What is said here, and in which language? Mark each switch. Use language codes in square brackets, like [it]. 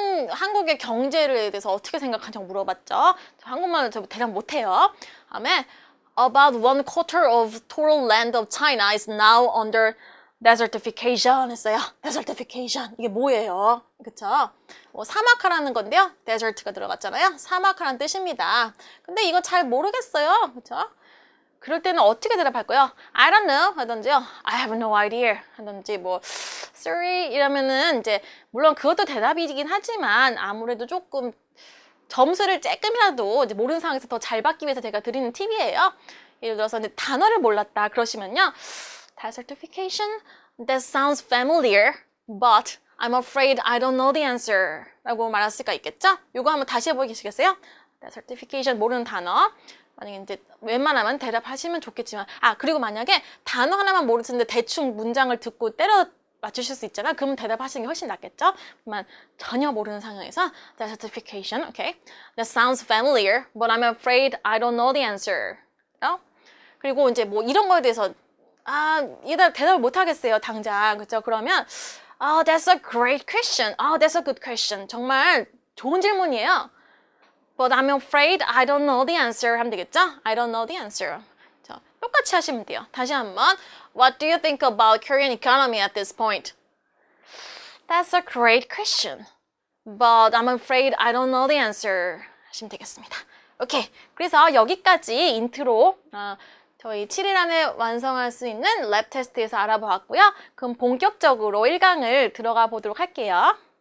[ko] 한국의 경제에 대해서 어떻게 생각하냐고 물어봤죠. 한국말로 저 대답 못해요. [en] 다음에 About 1/4 of total land of China is now under desertification 했어요. [ko] desertification 이게 뭐예요? 그쵸? 사막화라는 건데요. desert가 들어갔잖아요. 사막화라는 뜻입니다. 근데 이거 잘 모르겠어요. 그쵸? 그럴 때는 어떻게 대답할까요? [en] I don't know [ko] 하던지요. [en] I have no idea [ko] 하던지 sorry 이러면은 이제 물론 그것도 대답이긴 하지만 아무래도 조금 점수를 조금이라도 이제 모르는 상황에서 더 잘 받기 위해서 제가 드리는 팁이에요. 예를 들어서 이제 단어를 몰랐다 그러시면요. [en] Desertification? That sounds familiar, but I'm afraid I don't know the answer [ko] 라고 말할 수가 있겠죠? 이거 한번 다시 해보시겠어요? Desertification 모르는 단어 만약에 이제 웬만하면 대답하시면 좋겠지만 그리고 만약에 단어 하나만 모르시는데 대충 문장을 듣고 때려 맞추실 수 있잖아. 그러면 대답하시는 게 훨씬 낫겠죠? 그러면 전혀 모르는 상황에서 desertification, okay? [en] That sounds familiar, but I'm afraid I don't know the answer. [ko] 그리고 이제 이런 거에 대해서 얘들 대답을 못 하겠어요, 당장. 그렇죠? 그러면 [en] that's a great question. That's a good question. [ko] 정말 좋은 질문이에요. [en] But I'm afraid I don't know the answer [ko] 하면 되겠죠? [en] I don't know the answer. [ko] 자, 똑같이 하시면 돼요. 다시 한번 [en] What do you think about Korean economy at this point? That's a great question. But I'm afraid I don't know the answer [ko] 하시면 되겠습니다. 오케이. 그래서 여기까지 인트로 저희 7일 안에 완성할 수 있는 랩 테스트에서 알아보았고요. 그럼 본격적으로 1강을 들어가 보도록 할게요.